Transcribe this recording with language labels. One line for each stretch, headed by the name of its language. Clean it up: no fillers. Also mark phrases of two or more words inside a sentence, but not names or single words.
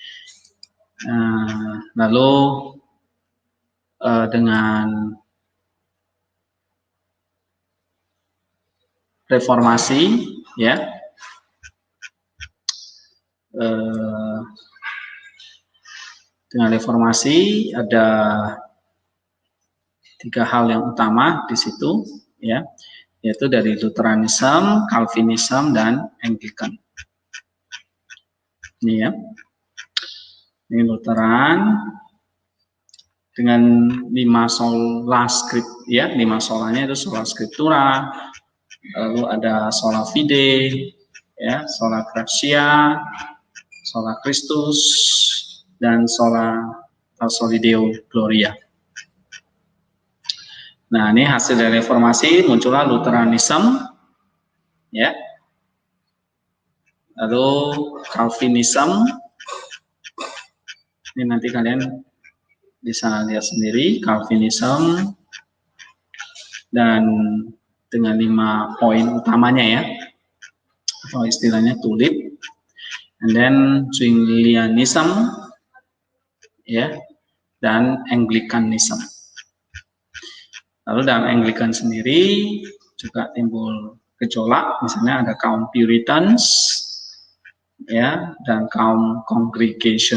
Indonesian: Lalu dengan reformasi, ya, dengan reformasi ada 3 hal yang utama di situ, ya, yaitu dari Lutheranism, Calvinism, dan Anglican. Ini, ya, ini Lutheran dengan 5 sola script, ya, 5 solanya itu
Latin: sola scriptura,
Indonesian: lalu ada
Latin: sola fide, ya, sola gratia, sola Christus, dan sola soli Deo Gloria.
Indonesian: Nah, ini hasil dari reformasi muncullah Lutheranism, ya. Lalu Calvinism, ini nanti kalian bisa lihat sendiri Calvinism, dan dengan 5 poin utamanya, ya, atau istilahnya tulip.
English: And then
Indonesian: Zwinglianism, ya, dan Anglicanism. Lalu dalam Anglican sendiri juga timbul gejolak, misalnya ada kaum Puritans, ya, dan kaum Congregationalism.